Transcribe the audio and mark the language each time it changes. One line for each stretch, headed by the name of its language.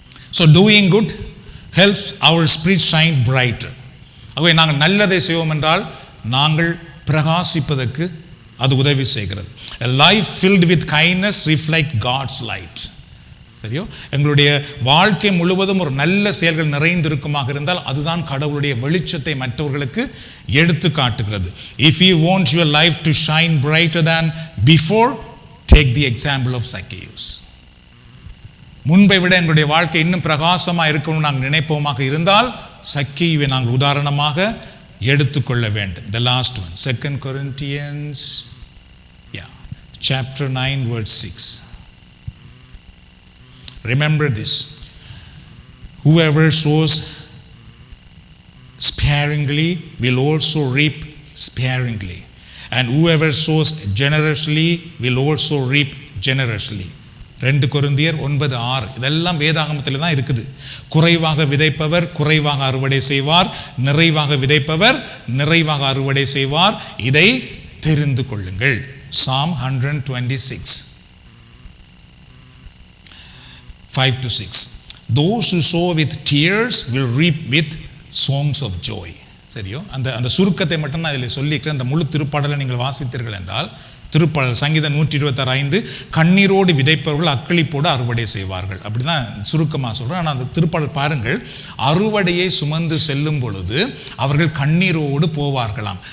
English: So doing good helps our spirit shine brighter.
Tamil: ஆகவே நாங்கள் நல்லதை செய்வோம் என்றால் நாங்கள் பிரகாசிப்பதற்கு அது உதவி செய்கிறது.
English: A life filled with kindness reflects God's light.
Tamil: சரியோ? எங்களுடைய வாழ்க்கை முழுவதும் ஒரு நல்ல செயல்கள் நிறைந்திருக்குமாக இருந்தால் அதுதான் கடவுளுடைய வெளிச்சத்தை மற்றவர்களுக்கு எடுத்து காட்டுகிறது.
English: If you want your life to shine brighter than before, take the example of Zacchaeus.
Tamil: முன்பை விட எங்களுடைய வாழ்க்கை இன்னும் பிரகாசமாக இருக்கணும்னு நாங்கள் நினைப்போமாக இருந்தால் சக்கேயுவை நாங்கள் உதாரணமாக எடுத்துக்கொள்ள வேண்டும்.
English: The last one, 2 Corinthians chapter 9 verse 6. Remember this: whoever sows sparingly will also reap sparingly, and whoever sows generously will also reap generously.
Tamil: 2 கொரிந்தியர் 9:6. இதெல்லாம் வேதாகமத்தில் தான் இருக்குது. குறைவாக விதைப்பவர் குறைவாக அறுவடை செய்வார், நிறைவாக விதைப்பவர் நிறைவாக அறுவடை செய்வார். இதை தெரிந்து கொள்ளுங்கள். Psalm 126 5-6.
English: Those who sow with tears will reap with songs of joy.
Tamil: சரியோ? அந்த சுருக்கத்தை மட்டும் நான் இதில் சொல்லிக்கிறேன். அந்த முழு திருப்பாடலை நீங்கள் வாசித்தீர்கள் என்றால் திருப்பாடல் சங்கீதம் 126:5 கண்ணீரோடு விதைப்பவர்கள் அக்களிப்போடு அறுவடை செய்வார்கள். அப்படிதான் சுருக்கமாக சொல்கிறேன். ஆனால் அந்த திருப்பாடல் பாருங்கள், அறுவடையை சுமந்து செல்லும் பொழுது அவர்கள் கண்ணீரோடு போவார்களாம்.